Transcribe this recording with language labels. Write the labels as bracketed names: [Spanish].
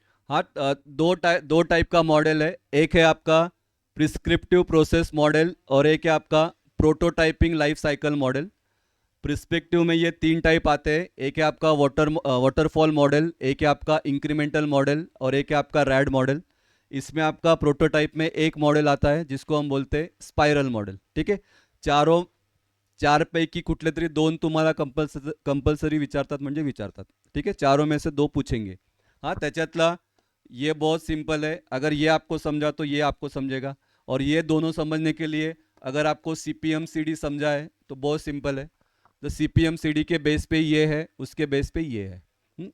[Hindi] हाँ, दो टाइप का मॉडल है। एक है आपका प्रिस्क्रिप्टिव प्रोसेस मॉडल और एक है आपका prototyping life cycle model. Perspective में ये तीन टाइप आते हैं। एक है आपका वाटरफॉल मॉडल, एक है आपका इंक्रीमेंटल मॉडल और एक है आपका रैड मॉडल। इसमें आपका प्रोटोटाइप में एक मॉडल आता है जिसको हम बोलते हैं स्पायरल मॉडल। [Marathi] ठीक है, चारों चारपैकी कुठले तरी दोन तुम्हाला कंपल्सरी विचारतात म्हणजे विचारतात। [Hindi] ठीक है, चारों में से दो पूछेंगे। हाँ, [Marathi] त्याच्यातला [Hindi] ये बहुत सिंपल है। अगर ये आपको समझा तो ये आपको समझेगा, और ये दोनों समझने के लिए अगर आपको C P M C D समझा है तो बहुत सिंपल है। तो C P M C D के बेस पे ये है, उसके बेस पे ये है।